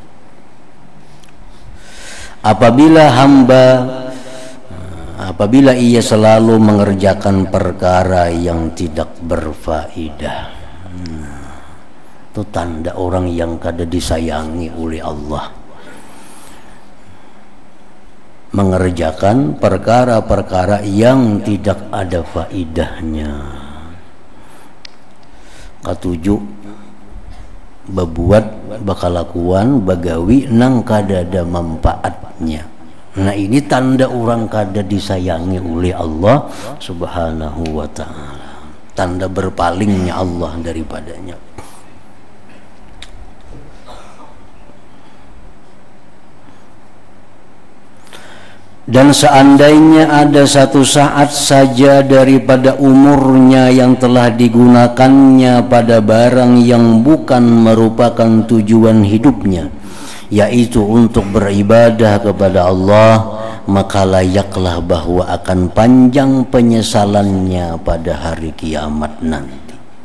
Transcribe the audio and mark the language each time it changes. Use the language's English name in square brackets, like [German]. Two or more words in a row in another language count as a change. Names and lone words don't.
[Indonesian] Apabila ia selalu mengerjakan perkara yang tidak berfaedah, itu tanda orang yang kada disayangi oleh Allah. Mengerjakan perkara-perkara yang tidak ada faedahnya. [Banjar] Ketujuh, berbuat bakalakuan bagawi nang kadada manfaatnya. [Indonesian] Nah ini tanda orang kada disayangi oleh Allah [Arabic] subhanahu wa ta'ala, [Indonesian] tanda berpalingnya Allah daripadanya. Dan seandainya ada satu saat saja daripada umurnya yang telah digunakannya pada barang yang bukan merupakan tujuan hidupnya, yaitu untuk beribadah kepada Allah, maka layaklah bahwa akan panjang penyesalannya pada hari kiamat nanti.